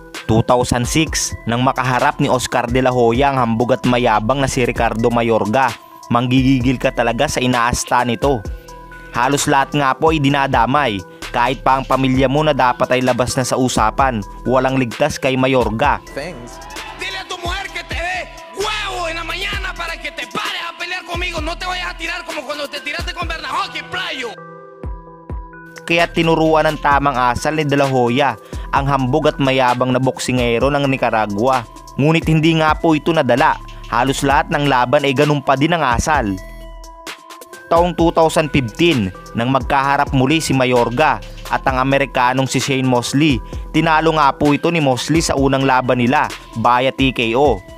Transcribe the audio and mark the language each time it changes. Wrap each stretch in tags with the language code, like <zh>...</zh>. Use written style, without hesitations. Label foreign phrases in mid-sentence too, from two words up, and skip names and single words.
<tl>2006 nang makaharap ni Oscar De La Hoya ang hambog at mayabang na si Ricardo Mayorga. Manggigigil ka talaga sa inaasta nito. Halos lahat nga po ay dinadamay. Kahit pa ang pamilya mo na dapat ay labas na sa usapan. Walang ligtas kay Mayorga.</tl> <es>Dile a tu mujer que te dé huevo en la mañana para que te pares a pelear conmigo. No te vayas a tirar como cuando te tiraste con Bernahoki, playo.</es> <tl>Kaya tinuruan ng tamang asal ni De La Hoya ang hambog at mayabang na boksingero ng Nicaragua. Ngunit hindi nga po ito nadala. Halos lahat ng laban ay ganun pa din ang asal. Taong 2015 nang magkaharap muli si Mayorga at ang Amerikanong si Shane Mosley, tinalo nga po ito ni Mosley sa unang laban nila via TKO.</tl>